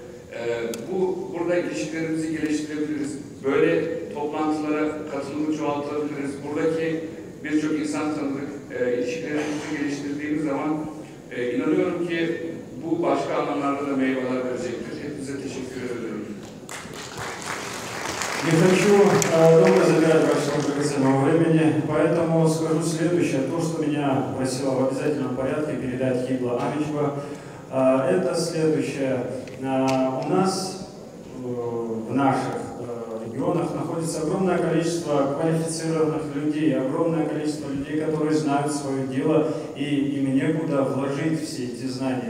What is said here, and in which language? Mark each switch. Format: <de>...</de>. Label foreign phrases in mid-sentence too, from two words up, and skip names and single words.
<tr>Burada ilişkilerimizi geliştirebiliriz. Böyle toplantılara katılımı çoğaltabiliriz. Buradaki birçok insan tanıdık, ilişkilerimizi geliştirdiğimiz zaman inanıyorum ki bu başka anlamlarda da meyveler verecektir. Hepinize teşekkür ediyorum.</tr> <ru>Не хочу долго забирать вашего драгоценного времени, поэтому скажу следующее. То, что меня просила в обязательном порядке передать Хибла Амичба, это следующее. У нас в наших регионах находится огромное количество квалифицированных людей, огромное количество людей, которые знают свое дело, и им некуда вложить все эти знания.</ru>